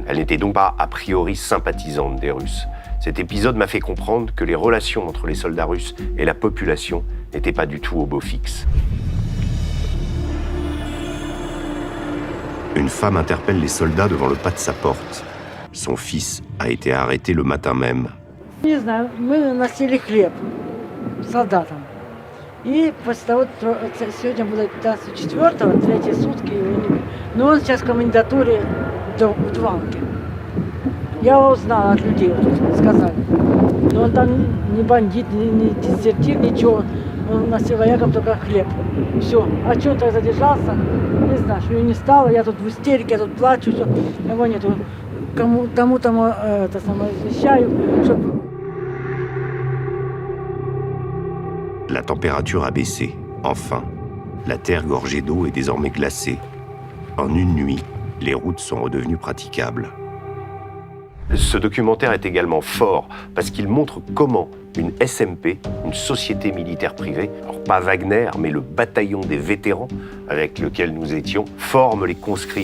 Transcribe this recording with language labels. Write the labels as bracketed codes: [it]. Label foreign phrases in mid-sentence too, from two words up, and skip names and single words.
[fr] Elle n'était donc pas a priori sympathisante des Russes. Cet épisode m'a fait comprendre que les relations entre les soldats russes et la population n'étaient pas du tout au beau fixe. Une femme interpelle les soldats devant le pas de sa porte. Son fils a été arrêté le matin même. [ru] Не знаю, мы носили хлеб солдатам. И после того, сегодня было 15-4, третьи сутки, но он сейчас в комендатуре в Дванке. Я его узнала от людей, вот тут сказали. Но он там не бандит, не дезертир, ничего. Он носил воякам только хлеб. Все. А что он так задержался? Не знаю, что его не стало. Я тут в истерике, я тут плачу, все. Его нету. Тому это самое извещаю, чтобы... [fr] La température a baissé, enfin. La terre gorgée d'eau est désormais glacée. En une nuit, les routes sont redevenues praticables. Ce documentaire est également fort parce qu'il montre comment une SMP, une société militaire privée, alors pas Wagner, mais le bataillon des vétérans avec lequel nous étions, forme les conscrits.